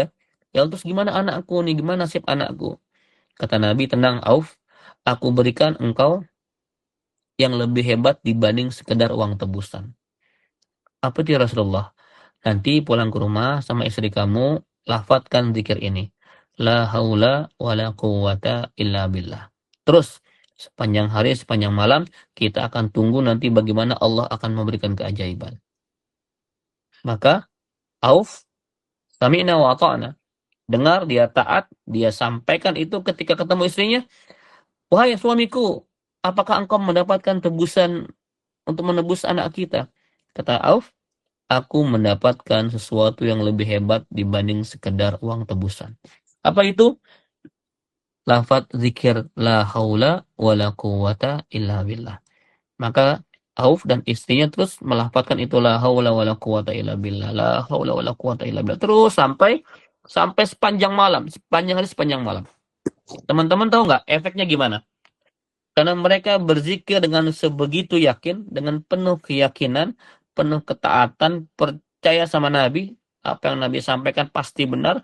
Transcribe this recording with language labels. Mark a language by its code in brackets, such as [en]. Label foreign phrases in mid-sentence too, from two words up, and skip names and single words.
[id] Ya terus gimana anakku nih? Gimana nasib anakku? Kata Nabi, tenang Auf, aku berikan engkau yang lebih hebat dibanding sekedar uang tebusan. Apa itu ya Rasulullah? Nanti pulang ke rumah sama istri kamu, lafadzkan zikir ini. [ar] لا حول ولا قوة إلا بالله. [id] Terus, sepanjang hari, sepanjang malam, kita akan tunggu nanti bagaimana Allah akan memberikan keajaiban. Maka, Auf, [ar] سمعنا وأطعنا. [id] Dengar, dia taat, dia sampaikan itu ketika ketemu istrinya. Wahai suamiku, apakah engkau mendapatkan tebusan untuk menebus anak kita? Kata Auf, aku mendapatkan sesuatu yang lebih hebat dibanding sekedar uang tebusan. Apa itu? Lafaz zikir [ar] لا حول ولا قوة إلا بالله. [id] Maka Auf dan istrinya terus melafazkan itu [ar] لا حول ولا قوة إلا بالله، لا حول ولا قوة إلا بالله. [id] Terus sampai sepanjang malam, sepanjang hari, sepanjang malam. Teman-teman tahu nggak efeknya gimana? Karena mereka berzikir dengan sebegitu yakin, dengan penuh keyakinan, penuh ketaatan, percaya sama Nabi, apa yang Nabi sampaikan pasti benar.